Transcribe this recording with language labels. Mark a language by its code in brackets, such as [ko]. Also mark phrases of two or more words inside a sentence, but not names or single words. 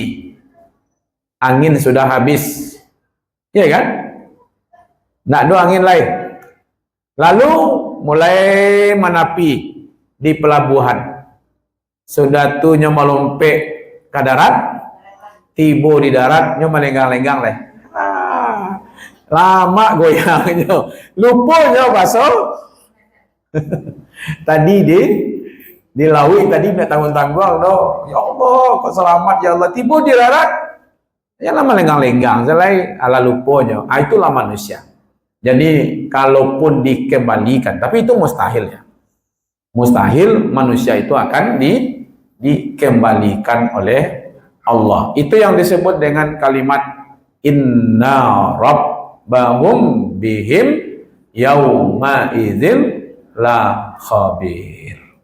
[id] Angin sudah habis. Ya kan? Nak ada angin lain. Lalu mulai menapi di pelabuhan. [min] Sudah tu nyo melompat ke darat, tiba di darat nyo melenggang-lenggang leh. Lama goyangnya, lupa nyo pasal. Tadi di laut tadi nak tanggung-tanggung doh. [id] Ya Allah, kok selamat ya Allah. [min] Tiba di darat, ya lama lenggang-lenggang, selai ala lupa nyo. [id] Itulah manusia. Jadi kalaupun dikembalikan, tapi itu mustahil ya. mustahil manusia itu akan dikembalikan oleh Allah. Itu yang disebut dengan kalimat [ar] إن ربهم بهم يومئذ لخبير.